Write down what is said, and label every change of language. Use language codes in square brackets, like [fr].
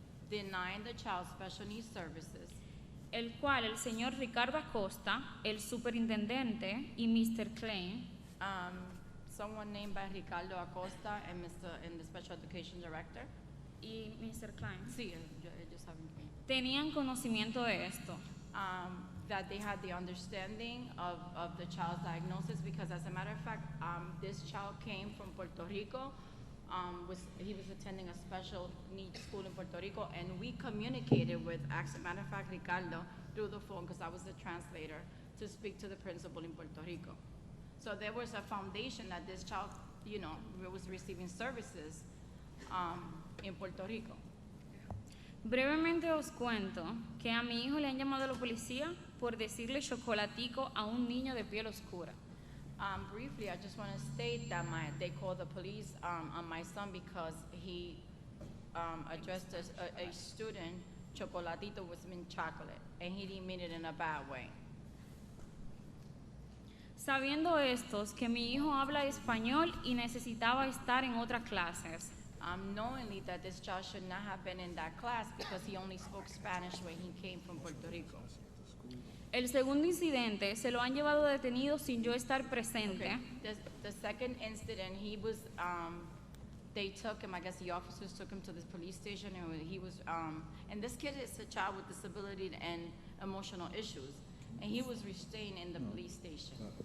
[en] Denying the child special needs services, [es] el cual el señor Ricardo Acosta, el superintendente, y Mr. Klein, [en] someone named by Ricardo Acosta and the special education director. [es] Y Mr. Klein. Sí, ellos saben quién. Tenían conocimiento de esto. [en] That they had the understanding of the child's diagnosis, because as a matter of fact, this child came from Puerto Rico. He was attending a special needs school in Puerto Rico, and we communicated with, as a matter of fact, Ricardo through the phone, because I was the translator, to speak to the principal in Puerto Rico. So there was a foundation that this child, you know, was receiving services in Puerto Rico. [es] Brevemente os cuento que a mi hijo le han llamado a la policía por decirle chocolatico a un niño de piel oscura. [en] Briefly, I just want to state that they called the police on my son because he addressed a student, chocolatito was mean chocolate, and he didn't mean it in a bad way. [es] Sabiendo estos que mi hijo habla español y necesitaba estar en otras clases. [en] Knowingly that this child should not have been in that class because he only spoke Spanish when he came from Puerto Rico. [es] El segundo incidente se lo han llevado detenido sin yo estar presente. [en] Okay. The second incident, he was, they took him, I guess the officers took him to the police station, and he was, and this kid is a child with disability and emotional issues, and he was restrained in the police station.